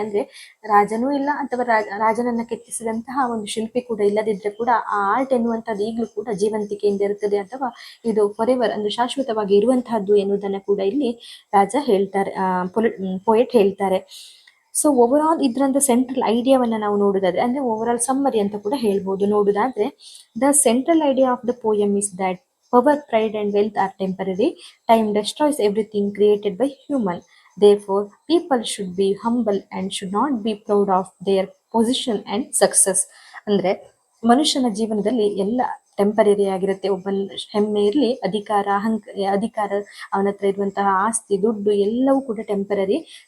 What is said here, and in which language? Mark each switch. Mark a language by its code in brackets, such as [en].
[kn] ಅಂದ್ರೆ ರಾಜನೂ ಇಲ್ಲ ಅಥವಾ ರಾಜನನ್ನ ಕೆತ್ತಿಸಿದಂತಹ ಒಂದು ಶಿಲ್ಪಿ ಕೂಡ ಇಲ್ಲದಿದ್ರೆ ಕೂಡ ಆ ಆರ್ಟ್ ಎನ್ನುವಂಥದ್ದು ಈಗಲೂ ಕೂಡ ಜೀವಂತಿಕೆಯಿಂದ ಇರುತ್ತದೆ, ಅಥವಾ ಇದು ಫಾರೆವರ್ ಅಂದ್ರೆ ಶಾಶ್ವತವಾಗಿ ಇರುವಂತಹದ್ದು ಎನ್ನುವುದನ್ನು ಕೂಡ ಇಲ್ಲಿ ರಾಜ ಹೇಳ್ತಾರೆ, ಪೋಯೆಟ್ ಹೇಳ್ತಾರೆ. ಸೊ ಓವರ್ ಆಲ್ ಇದರಂತ ಸೆಂಟ್ರಲ್ ಐಡಿಯಾವನ್ನ ನಾವು ನೋಡುದಾದ್ರೆ, ಅಂದ್ರೆ ಓವರ್ ಆಲ್ ಸಮ್ಮರಿ ಅಂತ ಕೂಡ ಹೇಳ್ಬೋದು. ನೋಡುದಾದ್ರೆ, [en] The central idea of the poem is that power, pride and wealth are temporary. Time destroys everything created by human. Therefore, people should be humble and should not be proud of their position and success. [kn] ಅಂದ್ರೆ ಮನುಷ್ಯನ ಜೀವನದಲ್ಲಿ ಎಲ್ಲ temporary ಆಗಿರುತ್ತೆ. ಒಬ್ಬ ಹೆಮ್ಮೆ ಇರಲಿ, ಅಧಿಕಾರ, ಅವನ ಹತ್ರ ಇರುವಂತಹ ಆಸ್ತಿ, ದುಡ್ಡು ಎಲ್ಲವೂ ಕೂಡ ಟೆಂಪರರಿ.